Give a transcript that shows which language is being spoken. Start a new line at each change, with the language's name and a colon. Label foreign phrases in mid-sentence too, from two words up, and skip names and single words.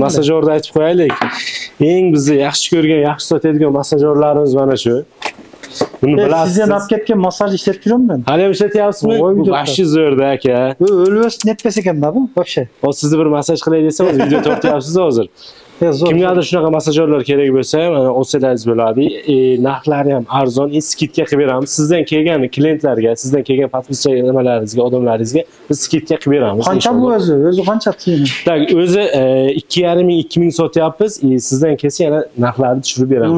Kyrgyz: Массажерди айтып коелик. Эң бизди жакшы көргөн, жакшы сотедген массажерларыбыз
Uzbek: мана шу.
Kyrgyz: Буну биласыз. Сизден алып кеткен массаж иштетип жүрөм мен. Ал эми иштетип вообще зор да ака. Өлбөс нетпес экен да бул вообще. О сизди бир массаж кылай десем, видео токтояпсыз азыр.
Uzbek: Kimgadir shunaqa massajyorlar kerak bo'lsa, mana olsangiz bo'ladi. Narxlari ham arzon, skidka qilib beramiz. Sizdan kelgan klientlarga, sizdan kelgan podpischay nimalaringizga, odamlaringizga biz skidka qilib beramiz. Qancha bu o'zi? O'zi qancha tiyini? Tak, o'zi 2,5 ming, 2 ming sotyapmiz. Sizdan kelsa yana narxlarni tushirib beramiz.